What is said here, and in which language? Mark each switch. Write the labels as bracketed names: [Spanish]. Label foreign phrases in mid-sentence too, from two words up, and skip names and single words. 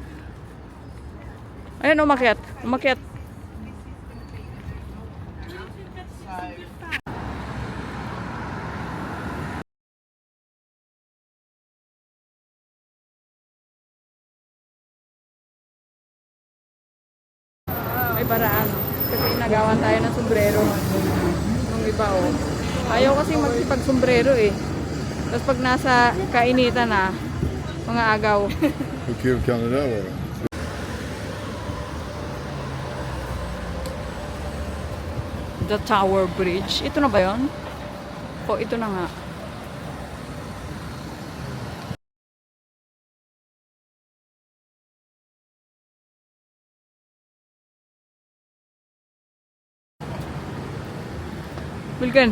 [Filipino] Ayan, umakyat. Umakyat. May paraan. Kasi nagawan tayo ng sombrero. Nung iba, oh. Ayaw kasi magsipag-sombrero eh. Tapos pag nasa kainitan na, mga agaw. [Swedish] Hur kul kan det där vara? [English] The Tower Bridge. [Filipino] Ito na ba yun? O, ito na nga. Wilken.